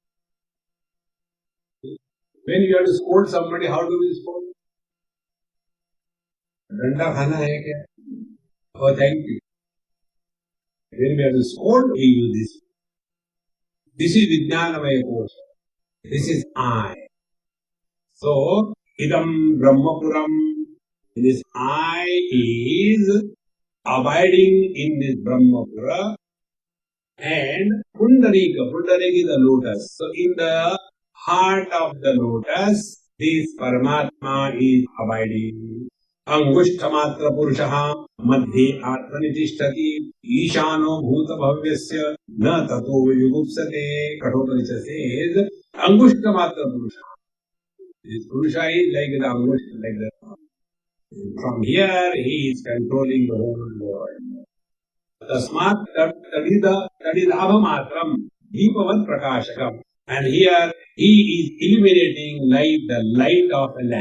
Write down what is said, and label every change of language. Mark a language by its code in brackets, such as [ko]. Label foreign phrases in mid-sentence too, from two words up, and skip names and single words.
[en] When you have to scold somebody, how do we scold? [hi] डंडा खाना है क्या? [en] Oh, thank you. When we have to scold, we use this. This is [sa] विज्ञानमय कोश. [en] This is I. So, [sa] इदं ब्रह्मपुरम्. [en] This I is abiding in this brahmapura. And Pundarika. Pundarika is the lotus. So, in the heart of the lotus, this Paramatma is abiding. [sa] अङ्गुष्ठमात्र पुरुषः मध्ये आत्मनितिष्ठति ईशानो भूत भव्यस्य न ततो युगुप्सते. [en] Kathopanisha says [sa] अङ्गुष्ठमात्र पुरुषः. [en] This Purusha is like the Angushta, like that. From here he is controlling the whole world. [sa] तस्मात् तदिदभमात्रम् दीपवत् प्रकाशकम्. [en] And here he is illuminating like the light of a lamp.